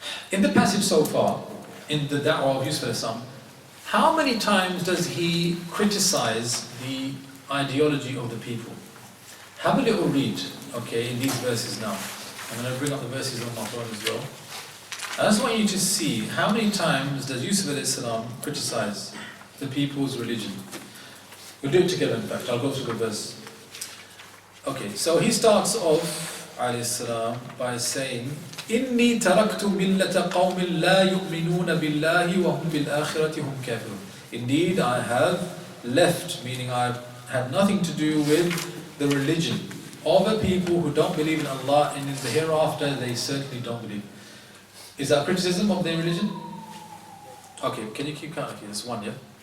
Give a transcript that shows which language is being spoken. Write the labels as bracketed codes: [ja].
[en] In the passage so far, in the da'wah of Yusuf Asim, how many times does he criticize the ideology of the people? Have a little read, okay, in these verses now. I'm going to bring up the verses on my phone as well. I just want you to see how many times does Yusuf Asim criticize the people's religion. We'll do it together, in fact. I'll go through the verse. Okay, so he starts off, alayhi salam, by saying, [ar] إِنِّي تَرَكْتُ مِلَّةَ قَوْمٍ لَا يُؤْمِنُونَ بِاللَّهِ وَهُمْ بِالْآخِرَةِ هُمْ كَافِرُونَ. [en] Indeed, I have left, meaning I have nothing to do with the religion of a people who don't believe in Allah, and in the hereafter they certainly don't believe. Is that criticism of their religion? Okay, can you keep counting? Okay, that's one, yeah?